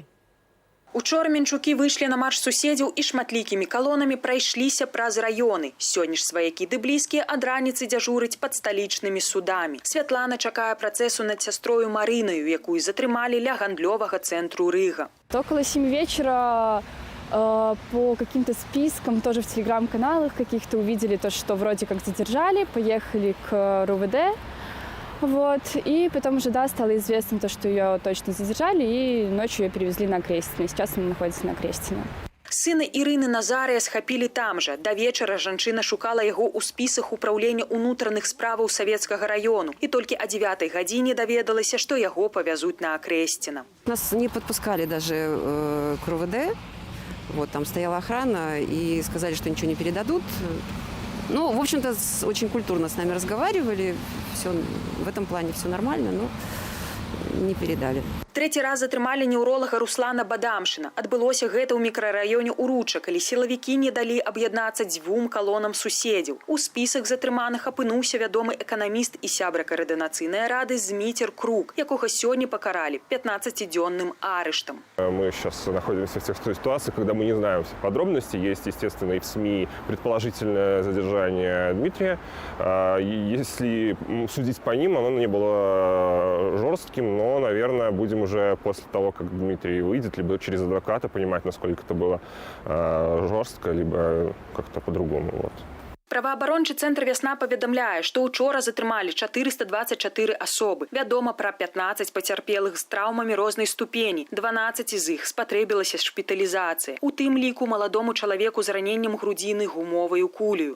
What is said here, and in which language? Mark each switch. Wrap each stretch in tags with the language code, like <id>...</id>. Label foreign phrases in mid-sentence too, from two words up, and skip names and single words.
<be>Учора мінчукі выйшлі на марш суседзяў і шматлікімі калонамі прайшліся праз раёны. Сёння ж сваякі ды блізкія ад раніцы дзяжурыць пад сталічнымі судамі. Святлана чакае працэсу над сястрою Марынаю, якую затрымалі ля гандлёвага цэнтру Рыга.</be> <ru>Около 7 вечера по каким-то спискам, тоже в телеграм-каналах каких-то увидели то, что вроде как задержали, поехали к РУВД. Вот. И потом уже, стало известно то, что ее точно задержали, и ночью ее перевезли на Крестино. Сейчас она находится на Крестино.</ru> <be>Сына Ірыны Назарыя схапілі там жа. Да вечара жанчына шукала яго ў спісах управлення ўнутраных справаў Савецкага раёну. І толькі о 9 гадзіне даведалася, што яго павязуць на Крестино.</be> <ru>Нас не подпускали даже к РУВД. Вот, там стояла охрана и сказали, что ничего не передадут. Ну, в общем-то, очень культурно с нами разговаривали. Все, в этом плане все нормально, но не передали.</ru> <be>Трэці раз затрымалі неўролага Руслана Бадамшына. Адбылося гэта ў мікрараёне Уруча, калі сілавікі не далі аб'яднацца дзвюм калонам суседзяў. У спісах затрыманых апынуўся вядомы эканаміст і сябра координацыйнай рады Зміцер Крук, якога сёння пакаралі 15-дзённым арыштам.</be> <ru>Мы сейчас находимся в тех ситуациях, когда мы не знаем всех подробностей. Есть, естественно, и в СМИ предположительное задержание Дмитрия. Если судить по ним, оно не было жестким, но, наверное, будем уже после того, как Дмитрий выйдет, либо через адвоката понимать, насколько это было жестко, либо как-то по-другому. Вот.</ru> <be>Праваабарончы цэнтр «Вясна» паведамляе, што ўчора затрымалі 424 асобы. Вядома пра 15 пацярпелых з траўмамі рознай ступені. 12 з іх спатрэбілася шпіталізацыя. У тым ліку маладому чалавеку з раненнем грудзіны гумоваю кулею.</be>